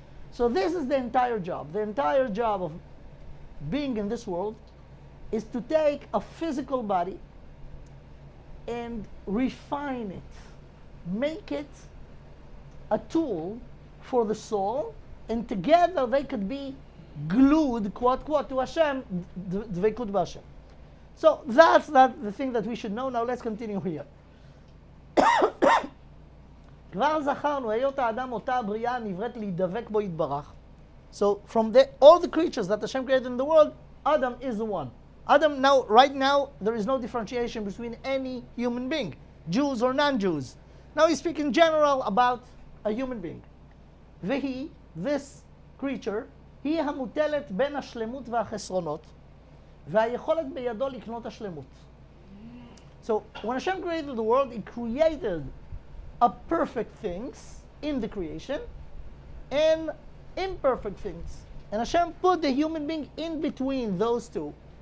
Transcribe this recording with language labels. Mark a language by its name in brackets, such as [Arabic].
[English] So this is the entire job. The entire job of being in this world is to take a physical body and refine it, make it a tool for the soul, and together they could be glued, quote, quote, to Hashem, dveikut b'Hashem. So that's the thing that we should know. Now let's continue here. [Hebrew] כבר זכרנו, היות האדם אותה הבריאה נבראת להידבק בו יתברך. [English] So from all the creatures that Hashem created in the world, Adam is the one. Adam, now, right now, there is no differentiation between any human being, Jews or non-Jews. Now he's speaking in general about a human being. [Hebrew] והיא, [English] this creature, [Hebrew] היא המוטלת בין השלמות והחסרונות, והיכולת בידו לקנות השלמות. [English] So when Hashem created the world, He created a perfect things in the creation and imperfect things. And Hashem put the human being in between those two.